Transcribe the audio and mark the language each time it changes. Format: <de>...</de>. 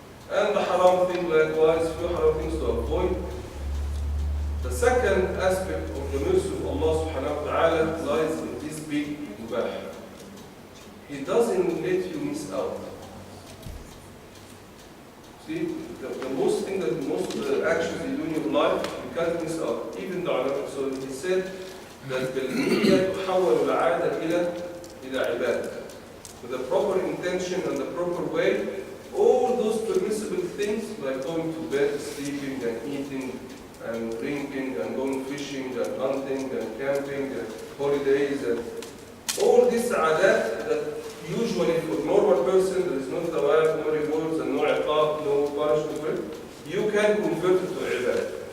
<en>And the haram thing likewise, few haram things to avoid. The second aspect of the mercy of Allah subhanahu wa ta'ala lies in this big mubah. He doesn't let you miss out. See, the most thing that most of the actions you do in your life, you can't miss out. Even the ulama. So he said that</en> <ar>بالنية تحول العادة إلى عبادة.</ar> <en>With the proper intention and the proper way, all those permissible things like going to bed, sleeping and eating, and drinking and going fishing and hunting and camping and holidays and all these adat that usually for normal person there is no thawab, no rewards and no iqab, no punishment, you can convert it to ibadah.</en>